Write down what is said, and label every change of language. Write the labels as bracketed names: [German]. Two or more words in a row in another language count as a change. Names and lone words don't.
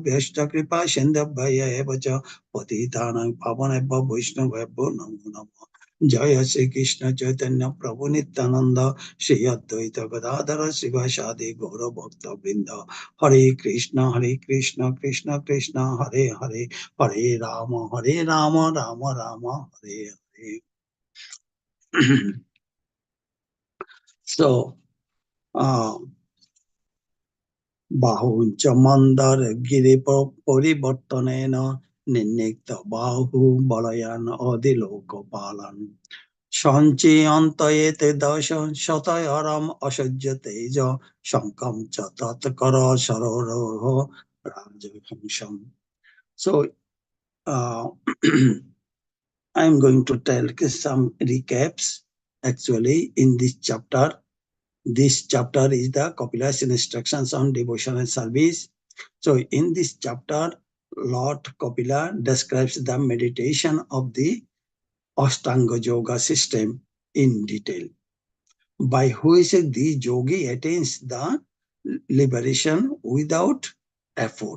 [Sanskrit] व्यष्ट कृपा सिन्धभय एवच पतितानां पावनेभ्य वैष्णवेभ्यो नमो नमो जय श्री कृष्ण चैतन्य प्रभु नित्यानन्द श्री अद्वैत गदाधर शिवासादि गौर भक्त वृन्द हरे कृष्ण कृष्ण कृष्ण हरे हरे हरे राम राम राम हरे हरे. [English] So, [Sanskrit] বাহুঞ্চ মন্দর গিরি পরিবর্তনেন নির্নিক্ত বাহু বলয়ান অদিলোক পালন সঞ্চয়ন্তয়েতে দশ শতয়রম অসহ্য তেজ শঙ্কম চ তৎকর সরোহ রাজহংসম. [English] So, I'm going to tell some recaps actually in this chapter. This chapter is the compilation instructions on devotional service. So in this chapter, Lord Kapila describes the meditation of the Ashtanga Yoga system in detail, by which the yogi attains the liberation without effort.